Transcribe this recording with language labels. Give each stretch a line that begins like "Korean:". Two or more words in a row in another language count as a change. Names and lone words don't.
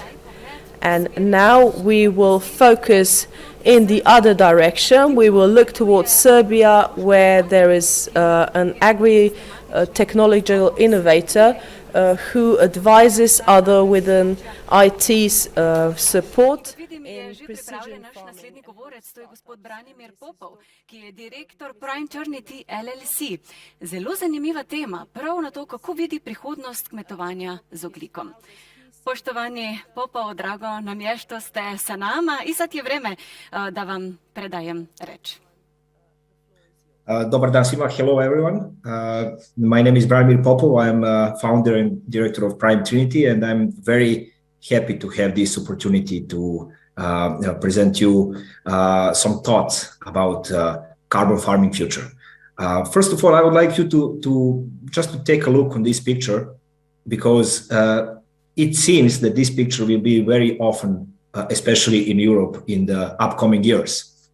English: And now we will focus in the other direction. We will look towards Serbia, where there is an agri-technological innovator who advises other with an IT support in precision farming.
Slovenian: To je gospod Branimir Popov, ki je direktor Prime-Turnity LLC. Zelo zanimiva tema, prav na to, kako vidi prihodnost kmetovanja z oglikom.
Serbian: Poštovani Popov, drago nam je što ste sa nama i sad je vreme da vam predajem reč. Dobar dan svima.
English: Hello, everyone. My name is Branimir Popov. I'm founder and director of Prime Trinity, and I'm very happy to have this opportunity to present you some thoughts about carbon farming future. First of all, I would like you to take a look on this picture, because it seems that this picture will be very often, especially in Europe, in the upcoming years.